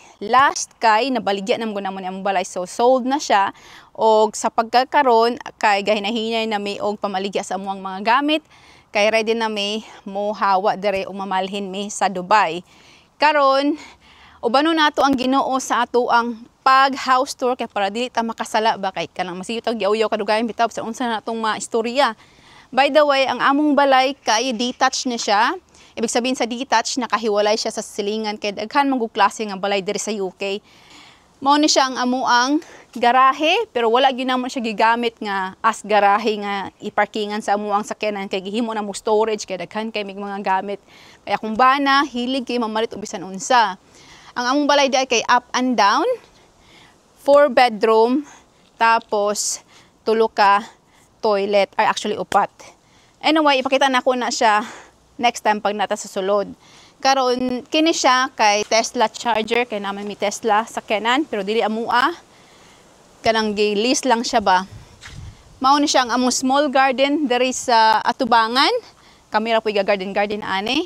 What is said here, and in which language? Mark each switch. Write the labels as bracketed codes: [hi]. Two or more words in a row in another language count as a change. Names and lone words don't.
[ceb] Last kay nabaligya namon namon among balay, so sold na siya og sa pagkakaron kay gahinahinay na mi og pamaligya sa amuang mga gamit kay ready na mi mo hawa diri o mamalhin mi sa Dubai. Karon ubano nato ang Ginoo sa ato ang pag house tour kay para dili ta makasala ba kay kanang masiyutag yaw-yaw kadugayon bitaw sa unsa natong maistorya. [en] By the way, [ceb] ang among balay kay detached na siya. [tl] Ibig sabihin [ceb] sa detached nakahiwalay siya sa silingan kay daghan magug klase nga balay diri sa UK. Mao ni siya ang amuang garahe pero wala gyud namon siya gigamit nga as garahe nga iparkingan sa amuang sakyanan kay gihimo na mo storage kay daghan kay mig mga gamit. Kaya kung bana hilig kay mamalit og bisan unsa. Ang among balay di kay [en] up and down, 4 bedroom, [ceb] tapos 3 ka toilet, [en] or actually 4. [ceb] Anyway, ipakita na ko na siya [en] next time [ceb] pag nata sa sulod. Karon kini siya kay Tesla charger kay naman mi Tesla sa Kenan pero dili amua. Kanang gi-lease lang siya ba. Mao ni siya ang among [en] small garden [ceb] diri sa atubangan. Kamera po garden ani.